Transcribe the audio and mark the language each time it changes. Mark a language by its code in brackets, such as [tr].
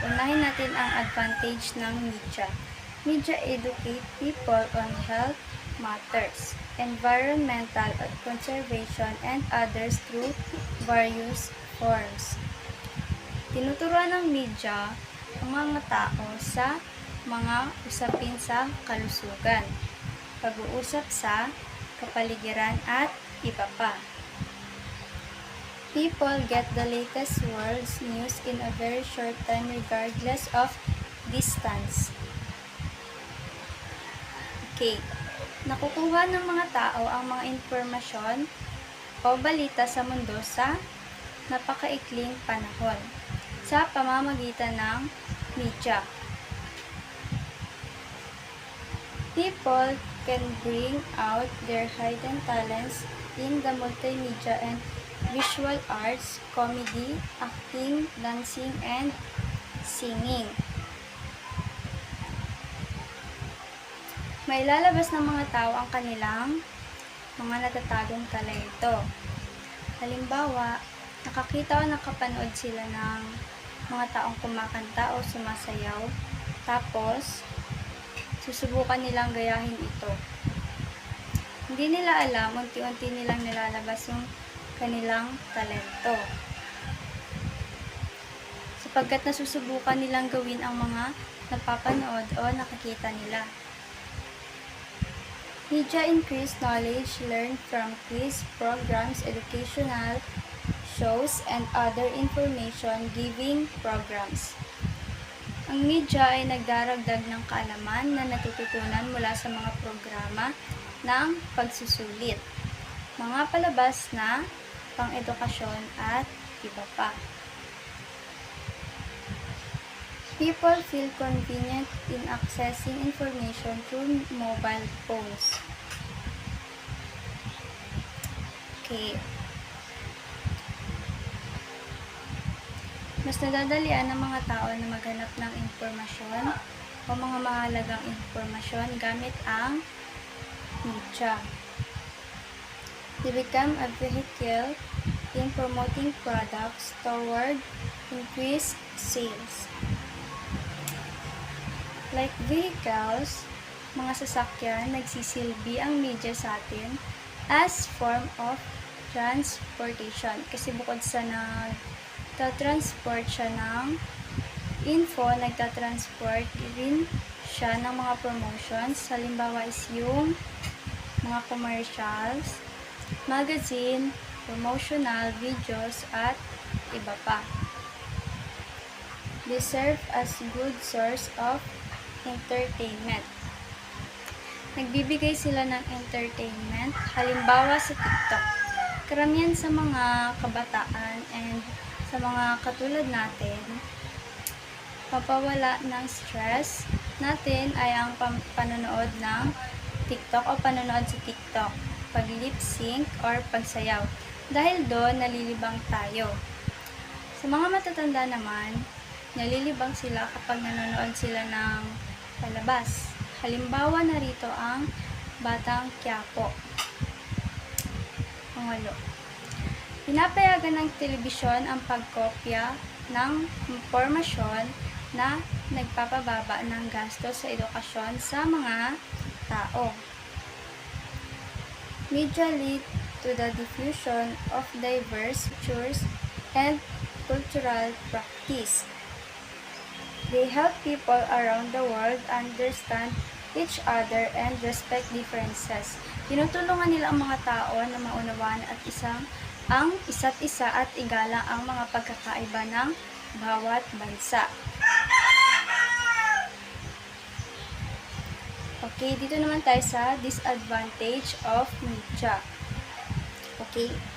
[tl] Unahin natin ang advantage ng media. [en] Media educate people on health matters, environmental conservation, and others through various forms. [tl] Tinuturuan ng media ang mga tao sa mga usapin sa kalusugan, pag-uusap sa kapaligiran, at iba pa. [en] People get the latest world's news in a very short time regardless of distance. [tl] Okay, nakukuha ng mga tao ang mga impormasyon o balita sa mundo sa napakaikling panahon sa pamamagitan ng media. [en] People can bring out their hidden talents in the multimedia and visual arts, comedy, acting, dancing, and singing. [tl] May lalabas ng mga tao ang kanilang mga natatagong talento. Halimbawa, nakakita o nakapanood sila ng mga taong kumakanta o sumasayaw, tapos susubukan nilang gayahin ito. Hindi nila alam, unti-unti nilang nilalabas yung kanilang talento. Sapagkat nasusubukan nilang gawin ang mga napapanood o nakikita nila. [en] Media increase knowledge learned from quiz programs, educational shows, and other information-giving programs. [tl] Ang media ay nagdaragdag ng kaalaman na natututunan mula sa mga programa ng pagsusulit, mga palabas na pang-edukasyon, at iba pa. [en] People feel convenient in accessing information through mobile phones. Okay. [tl] Mas nadadalian ng mga tao na maghanap ng impormasyon o mga mahalagang impormasyon gamit ang media. [en] They become a vehicle in promoting products toward increased sales. Like vehicles, [tl] mga sasakyan, nagsisilbi ang media sa atin as form of transportation. Kasi bukod sa nagtatransport siya ng info, nagtatransport rin siya ng mga promotions. Halimbawa is yung mga commercials, magazine, promotional videos, at iba pa. [en] They serve as good source of entertainment. [tl] Nagbibigay sila ng entertainment, halimbawa sa TikTok. Karamihan sa mga kabataan and sa mga katulad natin, papawala ng stress natin ay ang panonood ng TikTok o panonood sa TikTok, pag lip sync or pagsayaw. Dahil doon, nalilibang tayo. Sa mga matatanda naman, nalilibang sila kapag nanonood sila ng palabas. Halimbawa narito ang Batang Quiapo. Pangalo. Pinapayagan ng telebisyon ang pagkopya ng impormasyon na nagpapababa ng gasto sa edukasyon sa mga tao. [en] Media lead to the diffusion of diverse cultures and cultural practice. They help people around the world understand each other and respect differences. [tl] Tinutulungan nila ang mga tao na maunawaan ang isa't isa at igalang ang mga pagkakaiba ng bawat bansa. Okay, dito naman tayo sa disadvantage of media. Okay?